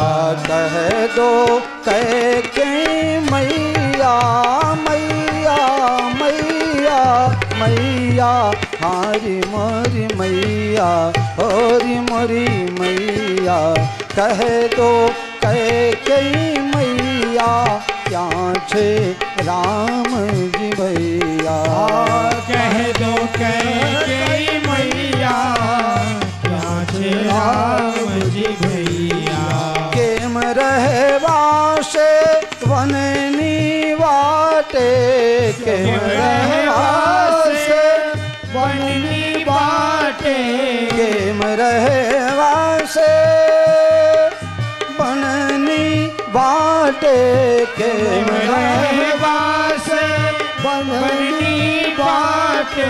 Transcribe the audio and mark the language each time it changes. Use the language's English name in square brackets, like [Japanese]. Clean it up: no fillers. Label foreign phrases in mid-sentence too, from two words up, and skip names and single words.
[Hindi] कह दो कैकेयी मैया मैया मैया मैया हारी मोरी मैया होरी मोरी मैया कह दो कैकेयी मैया क्या छे राम जी भैया कह दो कैकेयी मैया क्या छे राम जी भैया [Gujarati] કેમ રહેવાશે વનની વાટે કેમ રહેવાશે વનની વાટે કેમ રહેવાશે વનની વાટે કેમ રહેવાશે વનની વાટે